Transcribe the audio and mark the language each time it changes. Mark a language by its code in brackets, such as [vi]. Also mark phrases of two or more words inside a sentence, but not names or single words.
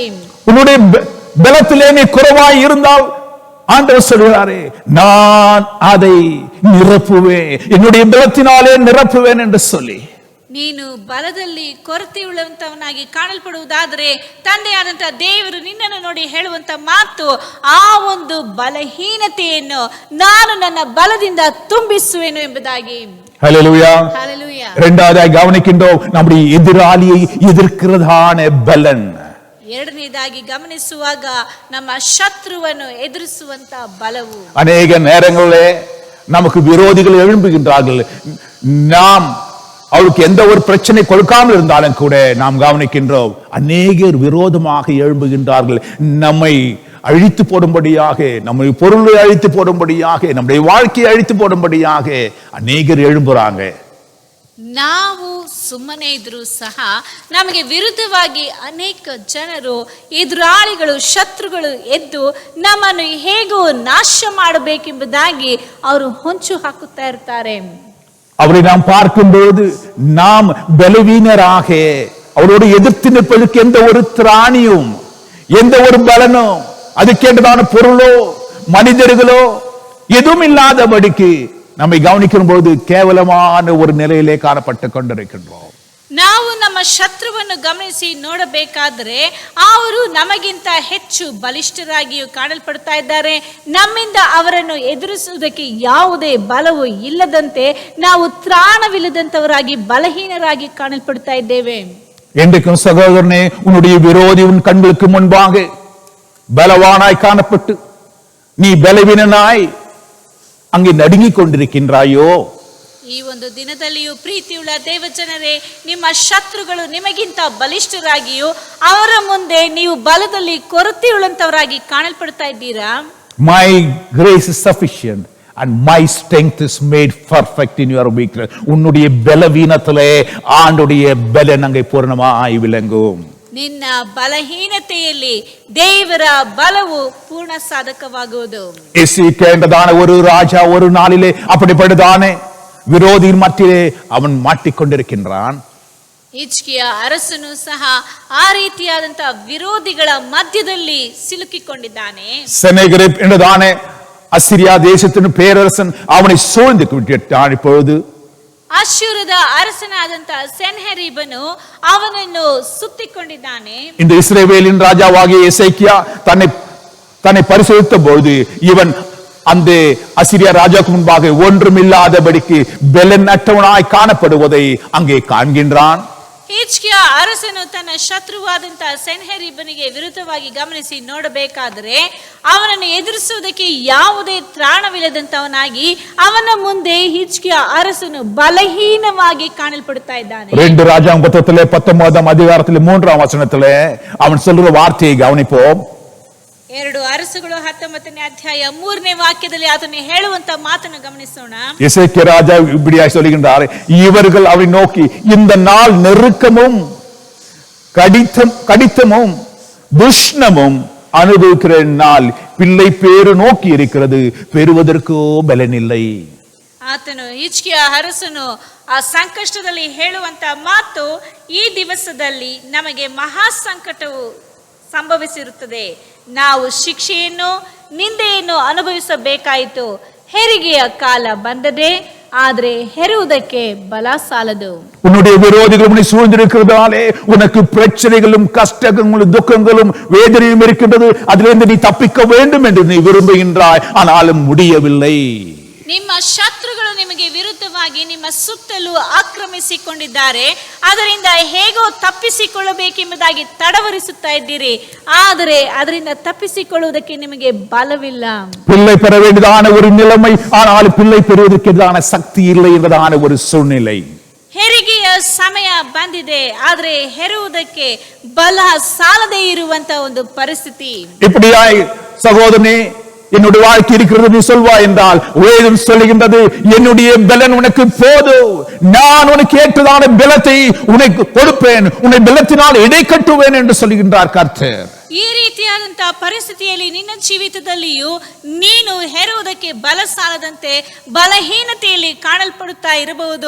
[ta] உன்னுடைய பலத்திலே நீ குறைவாய் இருந்தால் ஆண்டவர் சொல்கிறாரே, நான் அதை நிரப்புவேன், என்னுடைய பலத்தினாலே நிரப்புவேன் என்று சொல்லி. [kn] ನೀನು ಬಲದಲ್ಲಿ ಕೊರತೆಯುಳ್ಳಂತವನಾಗಿ ಕಾಣಲ್ಪಡುವುದಾದರೆ ತಂದೆಯಾದಂತ ದೇವರು ನಿನ್ನನ್ನು ನೋಡಿ ಹೇಳುವಂತ ಮಾತು, ಆ ಒಂದು ಬಲಹೀನತೆಯನ್ನು ನಾನು ನನ್ನ ಬಲದಿಂದ ತುಂಬಿಸುವೆನು ಎಂಬುದಾಗಿ. [ta] ஹல்லேலூயா. ஹல்லேலூயா. இரண்டாவதாய் கவனிக்கின்றோம் நம்முடைய எதிராளியை எதிர்க்கிறதான பலன். [kn] ಎರಡನೇದಾಗಿ ಗಮನಿಸುವಾಗ ನಮ್ಮ ಶತ್ರುವನ್ನು ಎದುರಿಸುವಂತ ಬಲವು. [ta] அநேக நேரங்களிலே நமக்கு விரோதிகள் எழும்புகின்றார்கள், நாம் அவருக்கு எந்த ஒரு பிரச்சனை கொடுக்காமல் இருந்தாலும் கூட நாம் கவனிக்கின்றோம் அநேகர் விரோதமாக எழும்புகின்றார்கள். நம்மை அழித்து போடும்படியாக, நம்முடைய பொருளை அழித்து போடும்படியாக, நம்முடைய வாழ்க்கையை அழித்து போடும்படியாக அநேகர் எழும்புறாங்க. [kn] ನಾವು ಸುಮ್ಮನೆ ಇದ್ರೂ ಸಹ ನಮಗೆ ವಿರುದ್ಧವಾಗಿ ಅನೇಕ ಜನರು, ಎದುರಾಳಿಗಳು, ಶತ್ರುಗಳು ಎದ್ದು ನಮ್ಮನ್ನು ಹೇಗೋ ನಾಶ ಮಾಡಬೇಕೆಂಬುದಾಗಿ ಅವರು ಹೊಂಚು ಹಾಕುತ್ತಾ ಇರ್ತಾರೆ. [ta] அவரை நாம் பார்க்கும் பொழுது நாம் பலவீனராக அவரோடு எதிர்த்து நிற்பதற்கு எந்த ஒரு திராணியும், எந்த ஒரு பலனும், அதுக்கேற்றதான பொருளோ மனிதர்களோ எதுவும் இல்லாதபடிக்கு நம்மை கவனிக்கும் பொழுது கேவலமான ஒரு நிலையிலே காணப்பட்டு கொண்டிருக்கின்றோம். [kn] ನಾವು ನಮ್ಮ ಶತ್ರುವನ್ನು ಗಮನಿಸಿ ನೋಡಬೇಕಾದರೆ ಅವರು ನಮಗಿಂತ ಹೆಚ್ಚು ಬಲಿಷ್ಠರಾಗಿಯೂ ಕಾಣಲ್ಪಡ್ತಾ ಇದ್ದಾರೆ. ನಮ್ಮಿಂದ ಅವರನ್ನು ಎದುರಿಸುವುದಕ್ಕೆ ಯಾವುದೇ ಬಲವು ಇಲ್ಲದಂತೆ ನಾವು ತ್ರಾಣವಿಲ್ಲದಂತವರಾಗಿ ಬಲಹೀನರಾಗಿ ಕಾಣಲ್ಪಡ್ತಾ ಇದ್ದೇವೆ. [ta] என்றைக்கும் சகோதரனே, உன்னுடைய விரோதி உன் கண்களுக்கு முன்பாக பலவானாய் காணப்பட்டு நீ பலவீனனாய் அங்கே நடுங்கிக் கொண்டிருக்கின்றாயோ? [kn] ಈ ಒಂದು ದಿನದಲ್ಲಿಯೂ ಪ್ರೀತಿಯುಳ್ಳ ದೇವಜನರೇ, ನಿಮ್ಮ ಶತ್ರುಗಳು ನಿಮಗಿಂತ ಬಲಿಷ್ಠರಾಗಿಯೂ ಅವರ ಮುಂದೆ ನೀವು ಬಲದಲ್ಲಿ ಕೊರತೆಯುಳ್ಳಂತವರಾಗಿ ಕಾಣಲ್ಪಡ್ತಾ ಇದ್ದೀರಾ? [en] My grace is sufficient and my strength is made perfect in your weakness. [ta] உன்னுடைய பலவீனத்திலே ஆண்டுடைய பலன் அங்கே பூர்ணமாய் விளங்கும். [kn] ನಿನ್ನ ಬಲಹೀನತೆಯಲ್ಲಿ ದೇವರ ಬಲವು ಪೂರ್ಣ ಸಾಧಕವಾಗುವುದು. [ta] எசேக்கியேன்றதான ஒரு ராஜா ஒரு நாளிலே அப்படிப்பட்டதானே விரோதியின் மத்தியிலே அவன் மாட்டிக்கொண்டிருக்கின்றான். [kn] ಹಿಜ್ಕೀಯ ಅರಸನು ಸಹ ಆ ರೀತಿಯಾದಂತಹ ವಿರೋಧಿಗಳ ಮಧ್ಯದಲ್ಲಿ ಸಿಲುಕಿಕೊಂಡಿದ್ದಾನೆ. [ta] செனகெரிப் என்றதானே அசிரியா தேசத்தின் பேரரசன் அவனை சூழ்ந்து விட்டான். இப்பொழுது [kn] ಅಶ್ಶೂರದ ಅರಸನಾದಂತಹ ಸೆನ್ಹೆರೀಬನು ಅವನನ್ನು ಸುತ್ತಿಕೊಂಡಿದ್ದಾನೆ. [ta] இந்த இஸ்ரவேலின் ராஜாவாகிய எசேக்கியா தன்னை பரிசோதித்த பொழுது இவன் அந்த அசிரியா ராஜாவுக்கு முன்பாக ஒன்றுமில்லாதபடிக்கு பெலனற்றவனாய் காணப்படுவதை அங்கே காண்கின்றான். [kn] ಹಿಜ್ಕೀಯ ಅರಸನು ತನ್ನ ಶತ್ರುವಾದಂತಹ ಸೆನ್ಹೆರೀಬನಿಗೆ ವಿರುದ್ಧವಾಗಿ ಗಮನಿಸಿ ನೋಡಬೇಕಾದರೆ ಅವನನ್ನು ಎದುರಿಸುವುದಕ್ಕೆ ಯಾವುದೇ ತ್ರಾಣವಿಲ್ಲದಂತವನಾಗಿ ಅವನ ಮುಂದೆ ಹಿಜ್ಕೀಯ ಅರಸನು ಬಲಹೀನವಾಗಿ ಕಾಣಲ್ಪಡುತ್ತಾ ಇದ್ದಾನೆ. [ta] 2 ராஜாங்க புத்தகத்திலே 19ஆம் அதிகாரத்திலே 3ஆம் வசனத்திலே அவன் சொல்ற வார்த்தையை கவனிப்போம். [kn] 2 ಅರಸುಗಳು 19ನೇ ಅಧ್ಯಾಯ 3ನೇ ವಾಕ್ಯದಲ್ಲಿ ಅದನ್ನು ಹೇಳುವಂತ ಮಾತನ್ನು ಗಮನಿಸೋಣ. [ta] எசேக்கியா ராஜா இப்படியாய் சொல்லுகின்றார், இவர்கள் அவரை நோக்கி இந்த நாள் நெருக்கமும் கடித்தமும் துஷ்ணமும் அனுபவிக்கிற நாள், பிள்ளை பேரு நோக்கி இருக்கிறது, பெறுவதற்கோ பலனில்லை. [kn] ಆತನು ಹಿಜ್ಕೀಯ ಅರಸನು ಆ ಸಂಕಷ್ಟದಲ್ಲಿ ಹೇಳುವಂತ ಮಾತು, ಈ ದಿವಸದಲ್ಲಿ ನಮಗೆ ಮಹಾ ಸಂಕಟವು ಸಂಭವಿಸಿರುತ್ತದೆ, ನಾವು ಶಿಕ್ಷೆಯನ್ನು ನಿಂದೆಯನ್ನು ಅನುಭವಿಸಬೇಕಾಯಿತು, ಹೆರಿಗೆಯ ಕಾಲ ಬಂದದೆ, ಆದರೆ ಹೆರುವುದಕ್ಕೆ ಬಲ ಸಾಲದು. [ta] உன்னுடைய விரோதிகள் உன்னை சூழ்ந்திருக்கிறதாலே உனக்கு பிரச்சனைகளும் கஷ்டங்களும் துக்கங்களும் வேதனையும் இருக்கின்றது. அதிலிருந்து நீ தப்பிக்க வேண்டும் என்று நீ விரும்புகின்றாய், ஆனாலும் முடியவில்லை. [kn] ನಿಮ್ಮ ಶತ್ರುಗಳು ನಿಮಗೆ ವಿರುದ್ಧವಾಗಿ ನಿಮ್ಮ ಸುತ್ತಲೂ ಆಕ್ರಮಿಸಿಕೊಂಡಿದ್ದಾರೆ, ಅದರಿಂದ ಹೇಗೋ ತಪ್ಪಿಸಿಕೊಳ್ಳಬೇಕೆಂಬುದಾಗಿ ತಡವರಿಸುತ್ತಾ ಇದ್ದೀರಿ, ಆದರೆ ಅದರಿಂದ ತಪ್ಪಿಸಿಕೊಳ್ಳುವುದಕ್ಕೆ ನಿಮಗೆ ಬಲವಿಲ್ಲ. [ta] பிள்ளை பெற வேண்டியதான ஒரு நிலைமை, ஆனால் பிள்ளை பெறுவதற்கு எதிரான சக்தி இல்லை என்றதான ஒரு சூழ்நிலை. [kn] ಹೆರಿಗೆಯ ಸಮಯ ಬಂದಿದೆ, ಆದರೆ ಹೆರುವುದಕ್ಕೆ ಬಲ ಸಾಲದೇ ಇರುವಂತ ಒಂದು ಪರಿಸ್ಥಿತಿ. [ta] இப்படியாய் சகோதரனே, என்னுடைய வாழ்க்கை இருக்கிறது நீ சொல்வாய் என்றால், வேதம் சொல்லுகின்றது, என்னுடைய பலன் உனக்கு போதும், நான் உனக்கு ஏற்றதான பலத்தை உனக்கு கொடுப்பேன், உன்னை பலத்தினால் இடை கட்டுவேன் என்று சொல்லுகின்றார் கர்த்தர். [kn] ಈ ರೀತಿಯಾದಂತಹ ಪರಿಸ್ಥಿತಿಯಲ್ಲಿ ನಿನ್ನ ಜೀವಿತದಲ್ಲಿಯೂ ನೀನು ಹೆರುವುದಕ್ಕೆ ಬಲ ಸಾಲದಂತೆ ಬಲಹೀನತೆಯಲ್ಲಿ ಕಾಣಲ್ಪಡುತ್ತಾ ಇರಬಹುದು.